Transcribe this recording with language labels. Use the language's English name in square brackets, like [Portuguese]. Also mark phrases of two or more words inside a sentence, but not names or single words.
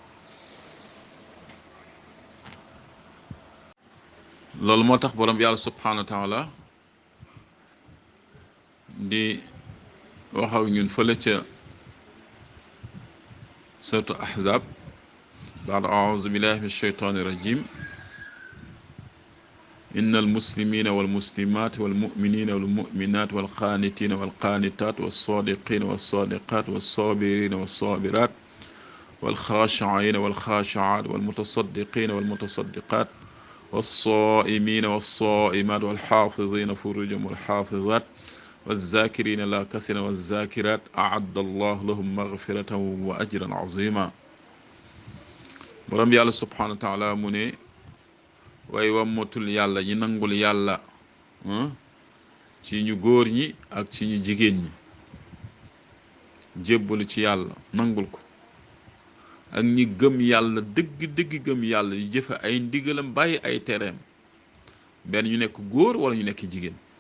[Wolof] loolu moo tax borom yàlla [Arabic] سبحانه وتعالى [Wolof] di waxaw ñun fële ca [Arabic] سورة الأحزاب بعد أعوذ بالله من الشيطان الرجيم إن المسلمين والمسلمات والمؤمنين والمؤمنات والقانتين والقانتات والصادقين والصادقات والصابرين والصابرات والخاشعين والخاشعات والمتصدقين والمتصدقات والصائمين والصائمات والحافظين فروجهم والحافظات والذاكرين الله كثيرا والذاكرات أعد الله لهم مغفرة وأجرا عظيما. [Wolof] borom yàlla [Arabic] سبحانه وتعالى [Wolof] mu ne way wammatul yàlla ñi nangul yàlla ci ñu góor ñi ak ci ñu jigéen ñi jébbalu ci yàlla nangul ko ak ñi gëm yàlla dëgg gëm yàlla di jëfe ay ndigalam bàyyi ay tereem benn ñu nekk góor wala ñu nekk jigéen